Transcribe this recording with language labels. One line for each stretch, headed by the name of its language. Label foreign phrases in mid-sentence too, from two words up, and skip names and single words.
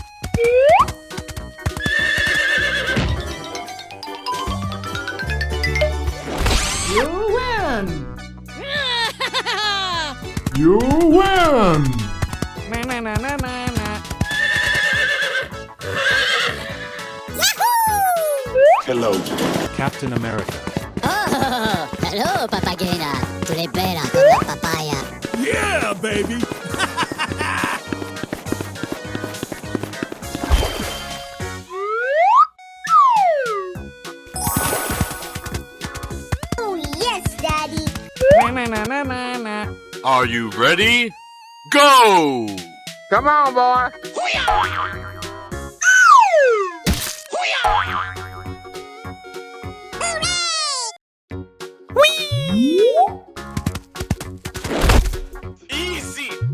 English: You win! You win! Na na na na na na. Hello. Captain America. Oh, hello, papagena. Tulipera con la papaya. Yeah, baby! Oh, yes, Daddy. Na na na na na na. Are you ready? Go! Come on, boy. Easy!